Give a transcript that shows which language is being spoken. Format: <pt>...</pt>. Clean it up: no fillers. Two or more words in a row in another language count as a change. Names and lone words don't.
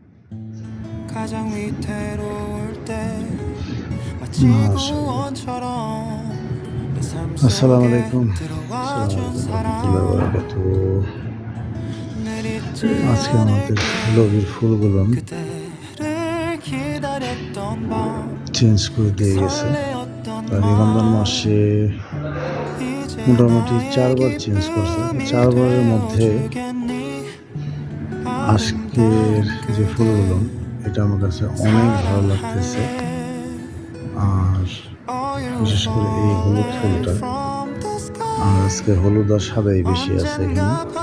<ko>가장 위태로울 때 마치</ko> <bn>মাশাআল্লাহ।</bn> <ko>구원처럼 내 삶</ko> <ar>আসসালামু</ar> <ko>속에</ko> <ar>আলাইকুম।</ar> <ko>들어와준</ko> <ar>السلام عليكم</ar> <ko>사람</ko> <ar>رحمة الله وبركاته.</ar> <ko>늘 잊지</ko> <bn>আজকে আমাদের</bn> <ko>않을게</ko> <bn>লবির ফুলগুলো</bn> <ko>그대를 기다렸던 밤</ko> <bn>চেঞ্জ করে</bn> <ko>그</ko> <bn>দিয়ে গেছে।</bn> <ko>설레었던</ko> <bn>আর এই রমজান মাসে</bn> <ko>이제</ko> <bn>মোটামুটি 4বার</bn> <ko>너에게</ko> <bn>চেঞ্জ করছে।</bn> <ko>빛이</ko> <bn>4বারের মধ্যে</bn> <ko>되어주겠니</ko> <bn>আজকের যে ফুলগুলো এটা আমার কাছে অনেক ভালো লাগতেছে। আর বিশেষ করে এই হলুদ ফুলটা, আর আজকে হলুদ আর সাদাই বেশি আছে এখানে।</bn>